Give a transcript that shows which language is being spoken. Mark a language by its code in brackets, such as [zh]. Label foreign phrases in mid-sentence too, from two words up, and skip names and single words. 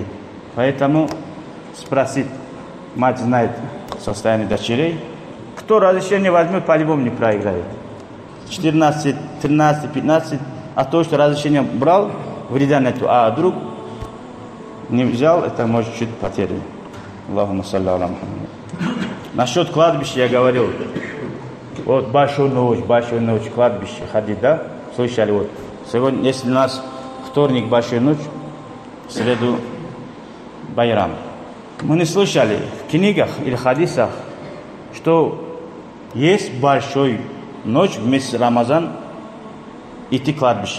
[ru] Поэтому спросить, мать знает состояние дочерей. Кто разрешение возьмет, по-любому не проиграет. 14, 13, 15, а то, что разрешение брал, вреда нету. А вдруг не взял, это может чуть потерять. [ar] اللهم صل على محمد. [ru] Насчет кладбища я говорил. Вот большую ночь, кладбище ходить, да? Слышали, вот. Сегодня, если у нас вторник, большая ночь, в среду байрам. Мы не слышали в книгах или хадисах, что есть большой ночь в месяц Рамазан идти к кладбищу.